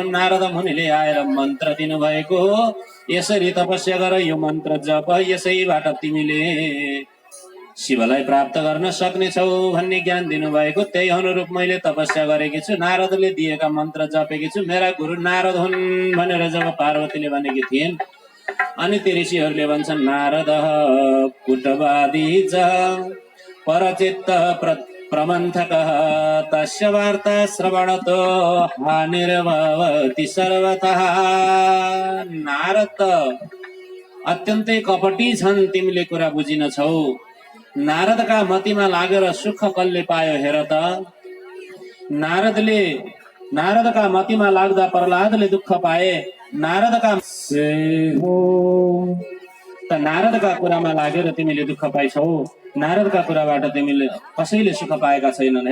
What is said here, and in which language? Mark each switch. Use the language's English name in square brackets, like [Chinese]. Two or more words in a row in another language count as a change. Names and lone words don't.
[Nepali] नारद मुनिले आएर मन्त्र दिनुभएको हो, यसरी तपस्या गर, यो मन्त्र जप, यसैबाट तिमीले शिवलाई प्राप्त गर्न सक्नेछौ भन्ने ज्ञान दिनुभएको, त्यही अनुरूप मैले तपस्या गरेकी छु, नारदले दिएका मन्त्र जपेकी छु, मेरा गुरु नारद हुन् भनेर जब पार्वतीले भनेकी थिइन् अनि ती ऋषिहरूले भन्छन्, [Sanskrit] नारद कुटवादी च परचित्त प्रमन्थक तस्य वार्ता श्रवणतो हानिर्भवति सर्वतः। [Nepali] नारद अत्यन्तै कपटी छन्, तिमीले कुरा बुझिनछौ। नारदका मतिमा लागेर सुख कसले पायो हेर त। नारदका मतिमा लाग्दा प्रहलादले दुःख पाए, नारदका कुरामा लागेर तिमीले दुःख पाइछौ, नारदका कुराबाट तिमीले कसैले सुख पाएका छैनन्।